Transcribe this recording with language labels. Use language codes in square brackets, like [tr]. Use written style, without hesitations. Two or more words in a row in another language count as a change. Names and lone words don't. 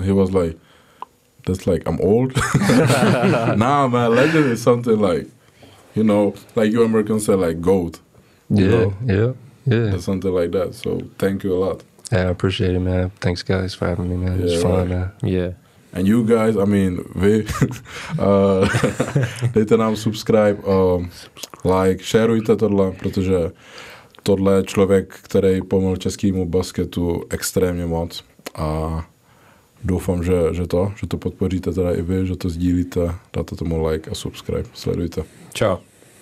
[en] He was like, that's like, I'm old. Nah, man, legend is something like, you know, like you Americans say, like GOAT. Yeah. It's something like that. So thank you a lot. Yeah, I appreciate it, man. Thanks, guys, for having me, man. It's fun, man. Yeah. And you guys, I mean, [cs] dejte nám subscribe, like, shareujte tohle, protože tohle je člověk, který pomohl českému basketu extrémně moc, a doufám, že to podpoříte teda i vy, že to sdílíte, dáte tomu like a subscribe, sledujte. Čau.